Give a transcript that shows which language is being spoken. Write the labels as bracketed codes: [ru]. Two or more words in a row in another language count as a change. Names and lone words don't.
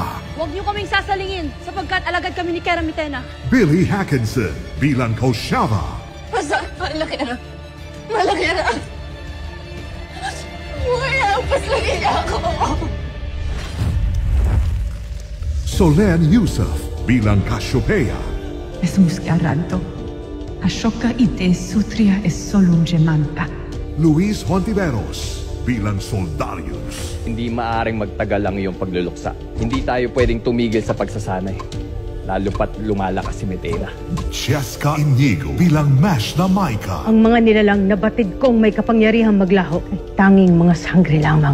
[tl] Huwag niyo kaming sasalingin sapagkat alagad kami ni Kera Mitena. Billy Hackinson bilang Koshava. Basta, malaki na. Malaki na. Wala, paslangin ako. Solen Yusuf bilang Cassiopeia. Es muscaranto. Ashoka ite sutria es solum gemanta. Luis Hontiveros bilang Soldarius. Hindi maaring magtagal ang iyong pagluluksa. Hindi tayo pwedeng tumigil sa pagsasanay. Lalo pat lumalakas si Metena. Cheska Inigo bilang Mash na Maika. Ang mga nilalang na batid kong may kapangyarihang maglaho ay tanging mga sangre lamang.